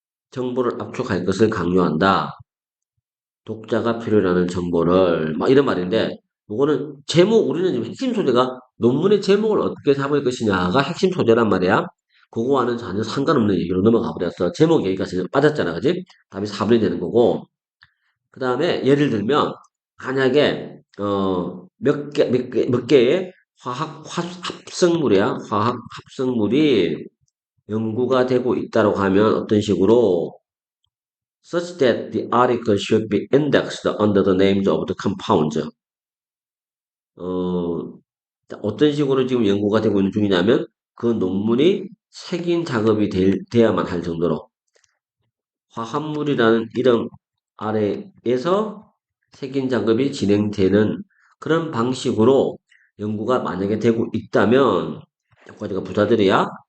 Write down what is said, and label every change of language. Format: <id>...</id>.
<ko>정보를 압축할 것을 강요한다. 독자가 필요로 하는 정보를 막 이런 말인데 이거는 제목 우리는 지금 핵심 소재가 논문의 제목을 어떻게 잡을 것이냐가 핵심 소재란 말이야. 그거와는 전혀 상관없는 얘기로 넘어가 버렸어. 제목 얘기가 지금 빠졌잖아, 그지? 답이 4번이 되는 거고. 그 다음에 예를 들면 만약에 몇 개의 합성물이야. 화학 합성물이 연구가 되고 있다고 하면 어떤 식으로</ko> <en>such that the article should be indexed under the names of the compounds.</en> <ko>어, 어떤 식으로 지금 연구가 되고 있는 중이냐면 그 논문이 색인 작업이 돼야만 할 정도로 화합물이라는 이름 아래에서 색인 작업이 진행되는 그런 방식으로 연구가 만약에 되고 있다면 여기까지가 부사들이야.</ko>